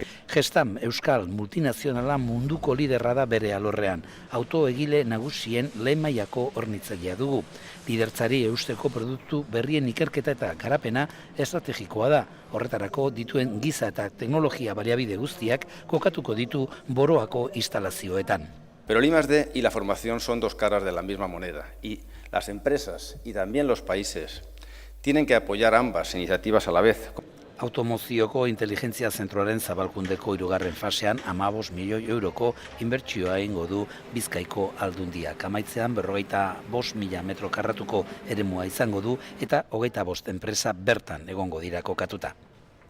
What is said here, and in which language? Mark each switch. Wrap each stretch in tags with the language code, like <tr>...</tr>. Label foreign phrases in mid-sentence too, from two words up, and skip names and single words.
<eu>Gestam Euskal multinazionala munduko liderra da bere alorrean. Autoegile nagusien lehen mailako hornitzailea dugu. Lidertzari eusteko produktu berrien ikerketa eta garapena estrategikoa da. Horretarako dituen giza eta teknologia baliabide guztiak kokatuko ditu Boroako instalazioetan.</eu> <es>Pero el I+D y la formación son dos caras de la misma moneda y las empresas y también los países tienen que apoyar ambas iniciativas a la vez.</es> <eu>Automozioko inteligentzia zentroaren zabalkundeko 3. fasean 15 milioi euroko inbertsioa egingo du Bizkaiko Aldundiak. Amaitzean 45.000 metro karratuko eremua izango du eta 25 enpresa bertan egongo dira kokatuta.</eu>